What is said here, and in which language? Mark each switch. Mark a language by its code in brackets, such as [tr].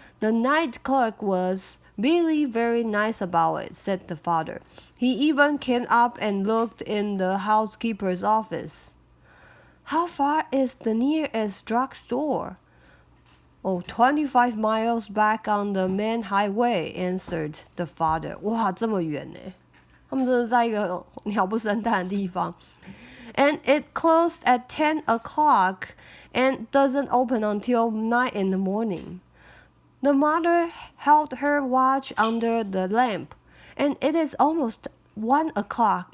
[en] The night clerk was really very nice about it, said the father. He even came up and looked in the housekeeper's office. How far is the nearest drugstore? Oh, 25 miles back on the main highway, answered the father. [zh] 哇，这么远呢！他们真的在一个鸟不生蛋的地方。 [en] And it closed at 10 o'clock and doesn't open until 9 in the morning. The mother held her watch under the lamp, and it is almost 1 o'clock.